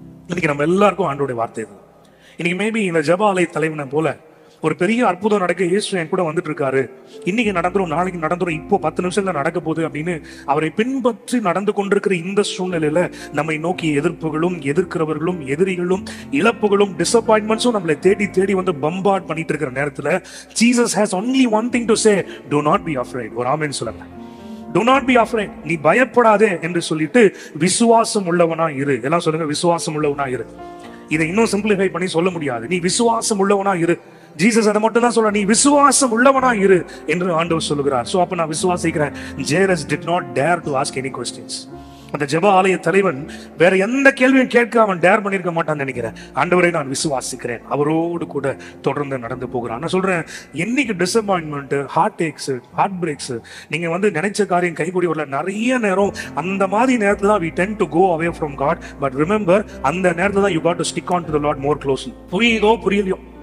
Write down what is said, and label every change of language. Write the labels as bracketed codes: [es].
[ta] இன்னைக்கு நம்ம எல்லாருக்கும் ஆண்டோடைய வார்த்தை இது. இன்னைக்கு மேபி இந்த ஜெப ஆலய தலைவனை போல ஒரு பெரிய அற்புதம் நடக்க இயேசு என் கூட வந்துட்டு இருக்காரு, இன்னைக்கு நடந்துரும், நாளைக்கு நடந்துரும், இப்போ 10 நிமிஷத்துல நடக்க போகுது அப்படின்னு அவரை பின்பற்றி நடந்து கொண்டிருக்கிற இந்த சூழ்நிலையில நம்மை நோக்கி எதிர்ப்புகளும், எதிர்க்கிறவர்களும், எதிரிகளும், இழப்புகளும், டிசப்பாயின்மெண்ட்ஸும் நம்மளை தேடி வந்து பம்பார்ட் பண்ணிட்டு இருக்கிற நேரத்துல [en] Jesus has only one thing to say, do not be afraid. [ta] ஒரு ஆமென் சொல்லுங்க. [en] Do not be afraid. [ta] நீ பயப்படாதே என்று சொல்லிட்டு விசுவாசம் உள்ளவனா இரு. எல்லாம் சொல்லுங்க, விசுவாசம் உள்ளவனா இரு. இதை இன்னும் சிம்பிளிஃபை பண்ணி சொல்ல முடியாது. நீ விசுவாசம் உள்ளவனா இரு. ஜீசஸ் அதை மட்டும் தான் சொல்ற, நீ விசுவாசம் உள்ளவனா இரு என்று ஆண்டவர் சொல்லுகிறார். சோ அப்ப நான் விசுவாசிக்கிறேன். [en] Jairus did not dare to ask any questions. [ta] அந்த ஜெப ஆலய தலைவன் வேற எந்த கேள்வியும் கேட்க அவன் டேர் பண்ணிருக்க மாட்டான்னு நினைக்கிறேன். ஆண்டவரை நான் விசுவாசிக்கிறேன், அவரோடு கூட தொடர்ந்து நடந்து போகிறான். நான் சொல்றேன், என்னைக்கு disappointment, heart aches, heart breaks, நீங்க வந்து நினைச்ச காரியம் கைகூடி வரல, நிறைய நேரம் அந்த மாதிரி நேரத்துல தான் [en] we tend to go away from God. But remember, [ta] அந்த நேரத்துல தான் [en] you got to stick on to the Lord more closely. [ta] புரியுதோ புரியலையோ,